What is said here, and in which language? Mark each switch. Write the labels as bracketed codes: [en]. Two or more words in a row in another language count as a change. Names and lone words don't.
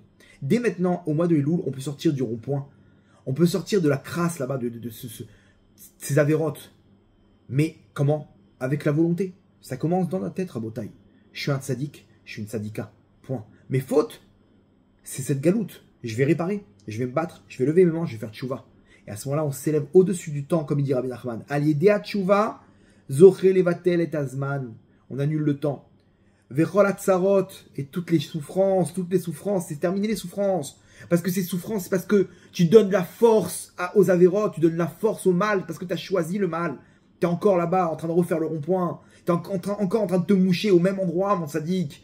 [fr] Dès maintenant, au mois de Elul, on peut sortir du rond-point. On peut sortir de la crasse là-bas, de ces avérotes. Mais comment? Avec la volonté. Ça commence dans la tête, Rabotai. Je suis un tzaddik, je suis une tzadika. Point. Mes fautes, c'est cette galoute. Je vais réparer, je vais me battre, je vais lever mes mains, je vais faire tchouva. Et à ce moment-là, on s'élève au-dessus du temps, comme il dit Rabbi Nachman. [he] על ידי תשובה זוכה לבטל את הזמן. [fr] On annule le temps. [he] וכל הצרות, [fr] et toutes les souffrances, c'est terminer les souffrances. Parce que ces souffrances, c'est parce que tu donnes la force aux avérotes, tu donnes la force au mal, parce que tu as choisi le mal. Tu es encore là-bas, en train de refaire le rond-point. Tu es encore en train de te moucher au même endroit, mon sadique.